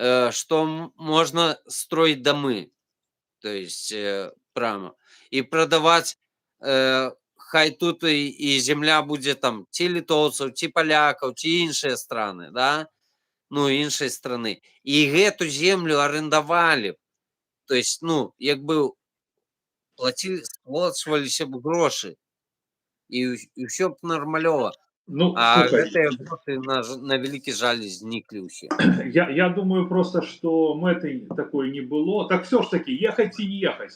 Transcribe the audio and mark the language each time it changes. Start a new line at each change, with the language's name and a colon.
Belarusian: Што можна строіць дамы,
Russian: то есть, прямо.
Belarusian: І прадаваць, хай тут і земля будзе там ці літоўцаў, ці палякаў, ці іншыя страны, да? Ну, іншай страны. І гэту землю арендавалі. То есть, ну, як бы сплачваліся б грошы. І ўсё б нармалёва. Ну, а
Russian: слушай,
Belarusian: гэтыя грошы, на вялікі жаль, зніклі ўсе.
Russian: я думаю просто, что мэты такой не было. Так все ж таки, ехать и не ехать.